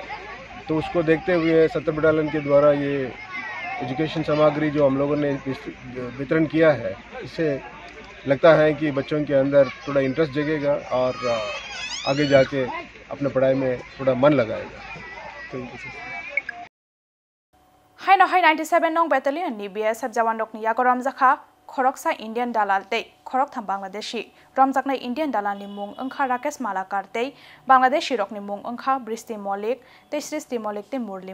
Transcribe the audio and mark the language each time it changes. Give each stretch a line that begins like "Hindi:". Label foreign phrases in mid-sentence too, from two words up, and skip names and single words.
Hindi: तो उसको देखते हुए 70 बटालियन के द्वारा ये एजुकेशन सामग्री जो हम लोगों ने वितरण किया है, इससे लगता है कि बच्चों के अंदर थोड़ा इंटरेस्ट जगेगा और आगे जाके अपने पढ़ाई में थोड़ा मन लगाएगा।
Kok Borok: Haino 97 nong battalion ni BSF jawan rok ni yagoram zakha khoroksa Indian dalal tei khorok tham Bangladeshi romjaknai Indian dalal ni mung angkha Rakesh Malakar tei Bangladeshi rok ni mung angkha Bristi Molik tei Srishti Molik tei Murli